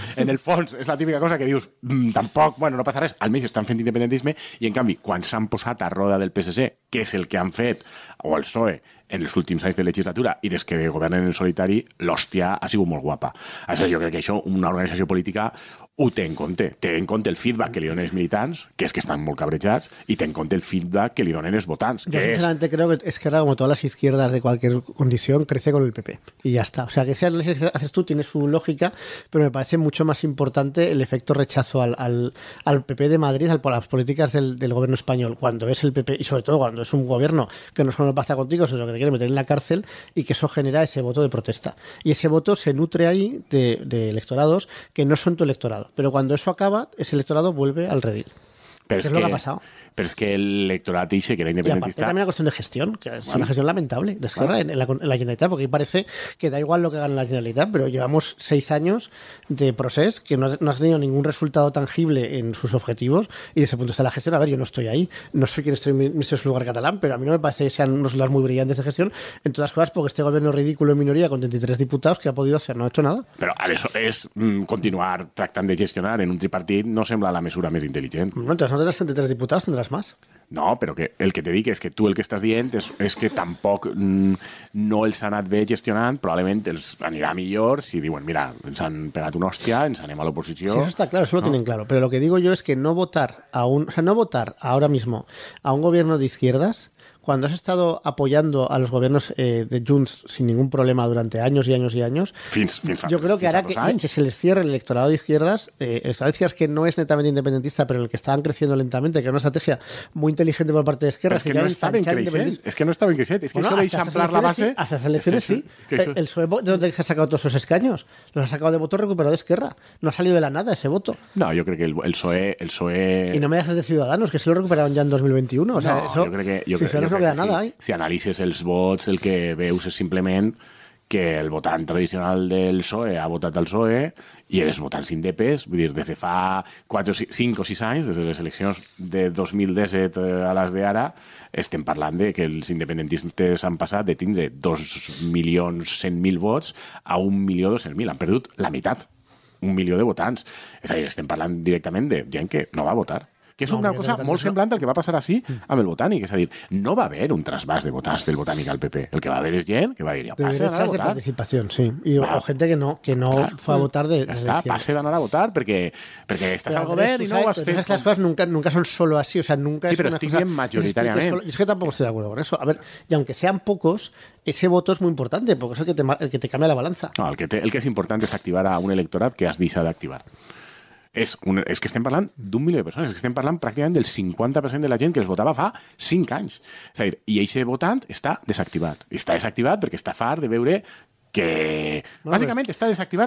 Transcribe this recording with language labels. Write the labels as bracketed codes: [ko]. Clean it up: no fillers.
[ca] En el fons és la típica cosa que dius, tampoc, bueno, no passa res, almenys estan fent independentisme, i en canvi, quan s'han posat a roda del PSC, que és el que han fet, o el PSOE, en els últims anys de legislatura, i des que governen en solitari, l'hòstia ha sigut molt guapa. Aleshores, jo crec que això una organització política ho té en compte. Té en compte el feedback que li donen els militants, que és que estan molt cabrejats, [es] y ten en cuenta el feedback que le donen los votants. Yo sinceramente creo que Esquerra, como todas las izquierdas de cualquier condición, crece con el PP. Y ya está. O sea, que ese análisis que haces tú tiene su lógica, pero me parece mucho más importante el efecto rechazo al PP de Madrid, a las políticas del gobierno español, cuando es el PP, y sobre todo cuando es un gobierno que no solo pacta contigo, sino que te quiere meter en la cárcel, y que eso genera ese voto de protesta. Y ese voto se nutre ahí de electorados que no son tu electorado. Pero cuando eso acaba, ese electorado vuelve al redil. Pero es lo que ha pasado. Pero es que el electorado dice que era independentista. Y aparte también la cuestión de gestión, que es una gestión lamentable de Esquerra en la Generalitat, porque parece que da igual lo que gane la Generalitat, pero llevamos 6 años de proceso que no ha tenido ningún resultado tangible en sus objetivos, y desde ese punto de vista de la gestión, a ver, yo no estoy ahí, no soy quien estoy en ese lugar catalán, pero a mí no me parece que sean unos resultados muy brillantes de gestión, en todas las cosas, porque este gobierno ridículo en minoría con 33 diputados que ha podido hacer, no ha hecho nada. [ca] Però aleshores continuar tractant de gestionar en un tripartit no sembla la mesura més intel·ligent. [es] No, entonces no tendrás 33 diputados, tendrás más. [ca] No, però que el que te dic és que tu el que estàs dient és que tampoc no els ha anat bé gestionant, probablement els anirà millor si diuen, mira, ens han pegat una hòstia, ens anem a l'oposició. [es] Sí, eso está claro, eso lo tienen claro. Pero lo que digo yo es que no votar no votar ahora mismo a un gobierno de izquierdas, cuando has estado apoyando a los gobiernos de Junts sin ningún problema durante años y años y años, yo creo que hará que se les cierre el electorado de izquierdas, que no es netamente independentista, pero el que estaban creciendo lentamente, que era una estrategia muy inteligente por parte de Esquerra. Es que no estaba en creixent. Es que no estaba en creixent. Es que eso de ensamblar la base... Hasta las elecciones sí. El PSOE, ¿de dónde se ha sacado todos esos escaños? Los ha sacado de voto recuperado de Esquerra. No ha salido de la nada ese voto. No, yo creo que el PSOE... Y no me dejes de Ciudadanos, que se lo recuperaron ya en 2021. O sea, no, eso, [ca] jo crec que, [es] no queda nada. [ca] Si analitzes els vots, el que veus és simplement que el votant tradicional del PSOE ha votat al PSOE i els votants indepes, vull dir, des de fa 5 o 6 anys, des de les eleccions de 2017 a les d'ara, estem parlant de que els independentistes han passat de tindre 2.100.000 vots a 1.200.000. Han perdut la meitat, 1 milió de votants. És a dir, estem parlant directament de gent que no va votar. Que és una cosa molt semblant al que va passar així amb el Botànic. És a dir, no va haver un trasbàs de votants del Botànic al PP. El que va haver és gent que va dir, passe d'anar a votar. [es] De participación, sí. O gente que no fue a votar de [ca] está, passe d'anar a votar perquè estàs al govern i no ho has fet. [es] Las cosas nunca son solo así, o sea, nunca sí, es una cosa... Sí, pero estiguen mayoritariamente. Es que tampoco estoy de acuerdo con eso. A ver, y aunque sean pocos, ese voto es muy importante, porque es el que te cambia la balanza. [ca] No, el que és important és activar a un electorat que has deixat d'activar. És que estem parlant d'1 milió de persones, és que estem parlant pràcticament del 50% de la gent que els votava fa 5 anys. És a dir, i aquest votant està desactivat. Està desactivat perquè està fart de veure que [es] básicamente está desactivado.